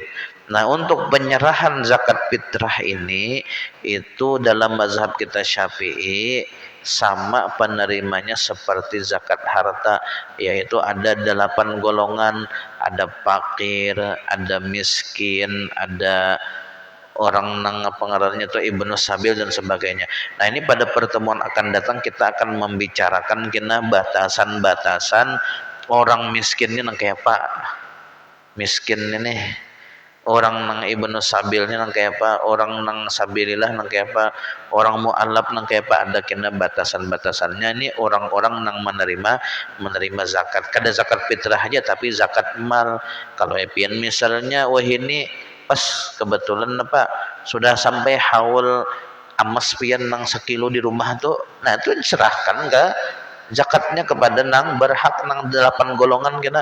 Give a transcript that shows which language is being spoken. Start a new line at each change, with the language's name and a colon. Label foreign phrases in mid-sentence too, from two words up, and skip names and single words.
Indonesian: Nah untuk penyerahan zakat fitrah ini itu dalam mazhab kita Syafi'i sama penerimanya seperti zakat harta, yaitu ada 8 golongan, ada fakir, ada miskin, ada orang nang pengarangnya itu
Arabic: ابن السبيل
Indonesian: dan sebagainya. Nah ini pada pertemuan akan datang kita akan membicarakan kena batasan-batasan orang miskinnya nang kayak apa, miskin ini orang nang
Arabic: ابن سبيل
Indonesian: nang kayak apa, orang nang sabilillah nang kayak apa, orang mu'allaf nang kayak apa, ada kena batasan-batasannya. Ini orang-orang nang menerima zakat.
Banjar: Kada zakat fitrah aja tapi zakat mal. Kalau epian misalnya wah ini pas kebetulan apa sudah sampai haul amas pian nang 1 kilo di rumah tuh, nah itu diserahkan ke zakatnya kepada nang berhak nang 8 golongan kena.